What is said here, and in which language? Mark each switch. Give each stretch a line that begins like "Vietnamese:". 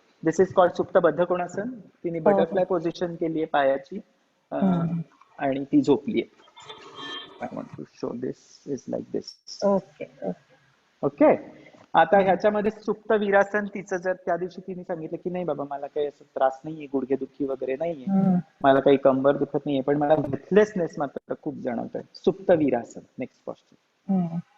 English: this is called
Marathi: सुप्त बद्धकोणासन. तिने butterfly position केली आहे पायाची आणि ती झोपली आहे.
English: I want to show this is like this. Okay. Okay.
Marathi: आता ह्याच्यामध्ये सुप्त वीरासन, तिचं जर त्या दिवशी तिने सांगितलं की नाही बाबा मला काही असं त्रास नाहीये, गुडघेदुखी वगैरे नाहीये, मला काही कंबर दुखत नाहीये, पण मला ब्रेथलेसनेस मात्र खूप जाणवत आहे. सुप्त वीरासन.
English: Next posture.